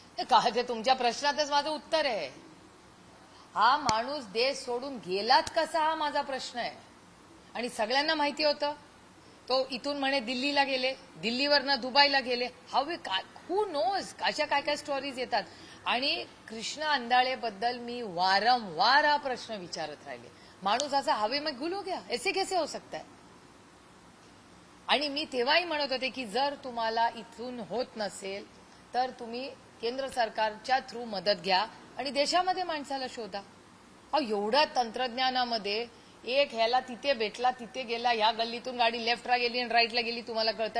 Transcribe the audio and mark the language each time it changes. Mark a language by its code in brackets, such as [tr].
[mr] काय ते तुमच्या प्रश्नातच माझं उत्तर आहे. हा माणूस देश सोडून गेलात कसा, हा माझा प्रश्न आहे. आणि सगळ्यांना माहिती होतं. तो इथून म्हणे दिल्लीला गेले, दिल्लीवरनं दुबईला गेले. [en] who knows [mr] अशा काय काय स्टोरीज येतात. आणि कृष्ण अंधाळेबद्दल मी वारंवार हा प्रश्न विचारत राहिले. माणूस असा [hi] हवे में गुल हो गया, ऐसे कैसे हो सकता है. [mr] आणि मी तेव्हाही म्हणत होते की जर तुम्हाला इथून होत नसेल तर तुम्ही केंद्र सरकारच्या थ्रू मदत घ्या आणि देशामध्ये माणसाला शोधा. एवढ्या तंत्रज्ञानामध्ये एक ह्याला तिथे भेटला, तिथे गेला, ह्या गल्लीतून गाडी लेफ्टला गेली आणि राईटला गेली, तुम्हाला कळतं.